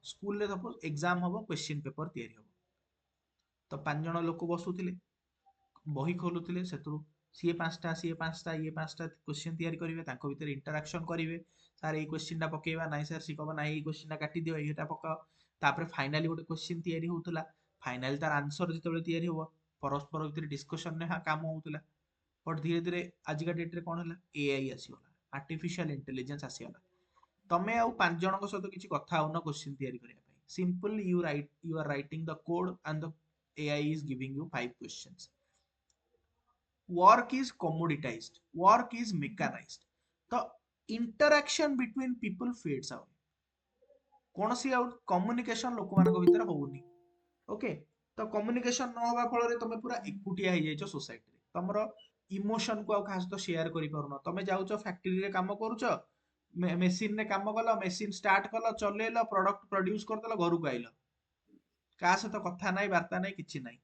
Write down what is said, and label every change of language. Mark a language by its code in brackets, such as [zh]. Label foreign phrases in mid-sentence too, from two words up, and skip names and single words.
[or] ସ୍କୁଲରେ [en] suppose exam [or] ହବ, [en] question paper [or] ତିଆରି ହବ, ତ 5 ଜଣ ଲୋକ ବସୁଥିଲେ, ବହି ଖୋଲୁଥିଲେ, ସେଥିରୁ ସିଏ 5ଟା ଇଏ 5ଟା କ୍ୱେଶ୍ଚିନ୍ ତିଆରି କରିବେ, ତାଙ୍କ ଭିତରେ ଇଣ୍ଟରାକ୍ସନ କରିବେ, ସାର୍ ଏଇ କ୍ୱେଶ୍ଚିନ୍ଟା ପକେଇବା, ନାଇଁ ସାର୍ ସିଏ କହିବ ନାଇଁ ଏଇ କ୍ୱେଶ୍ଚିନ୍ଟା କାଟିଦିଅ, ଏଇଟା ପକାଅ, ତାପରେ ଫାଇନାଲି ଗୋଟେ କ୍ୱେଶ୍ଚିନ୍ ତିଆରି ହଉଥିଲା, ଫାଇନାଲି ତାର ଆନ୍ସର ଯେତେବେଳେ ତିଆରି ହବ ପରସ୍ପର ଭିତରେ ଡିସ୍କସନରେ କାମ ହଉଥିଲା। ବଟ୍ ଧୀରେ ଧୀରେ ଆଜିକା ଡେଟ୍ରେ କଣ ହେଲା, ଏଆଇ ଆସିଗଲା, [en] artificial intelligence [or] ଆସିଗଲା। ତମେ ଆଉ 5 ଜଣଙ୍କ ସହିତ କିଛି କଥା ହଉନ କ୍ୱେଶ୍ଚିନ୍ ତିଆରି କରିବା ପାଇଁ, [en] simply you are writing the code and the AI is giving you 5 questions. work is commoditized, work is mechanized, ତ interaction between people fades out, [or] କୌଣସି ଆଉ କମ୍ୟୁନିକେସନ ଲୋକମାନଙ୍କ ଭିତରେ ହଉନି। ଓକେ, ତ କମ୍ୟୁନିକେସନ ନ ହବା ଫଳରେ ତମେ ପୁରା ଏକୁଟିଆ ହେଇଯାଇଛ ସୋସାଇଟିରେ, ତମର ଇମୋସନ କୁ ଆଉ କାହା ସହିତ ସେୟାର କରିପାରୁନ। ତମେ ଯାଉଛ ଫ୍ୟାକ୍ଟ୍ରିରେ କାମ କରୁଛ, ମେସିନରେ କାମ କଲ, ମେସିନ ଷ୍ଟାର୍ଟ କଲ, ଚଲେଇଲ, [en] product produce [or] କରିଦେଲ, ଘରକୁ ଆଇଲ, କାହା ସହିତ କଥା ନାହିଁ, ବାର୍ତ୍ତା ନାହିଁ, କିଛି ନାହିଁ।